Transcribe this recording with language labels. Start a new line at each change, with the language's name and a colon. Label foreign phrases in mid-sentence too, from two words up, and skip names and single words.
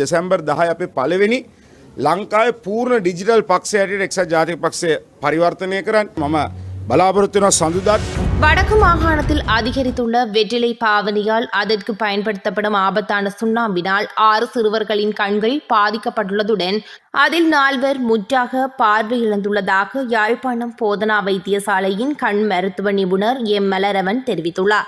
Sinhala: දෙසැම්බර් 10 අපේ පළවෙනි ලංකාවේ පූර්ණ ඩිජිටල් පක්ෂය හැටියට එක්සත් ජාතික පක්ෂය පරිවර්තනය කරන්න මම බලාපොරොත්තු වෙනවා. සඳුදාත්
Tamil: வடக்கு மாகாணத்தில் அதிகரித்துள்ள வெற்றிலை பாவனையால் அதற்கு பயன்படுத்தப்படும் ஆபத்தான சுண்ணாம்பினால் 6 சிறுவர்களின் கண்கள் பாதிக்கப்பட்டுள்ளதுடன் அதில் 4 முற்றாக பார்வை இழந்துள்ளதாக யாழ்ப்பாணம் போதனா வைத்தியசாலையின் கண் மருத்துவ நிபுணர் மலரவன் தெரிவித்துள்ளார்.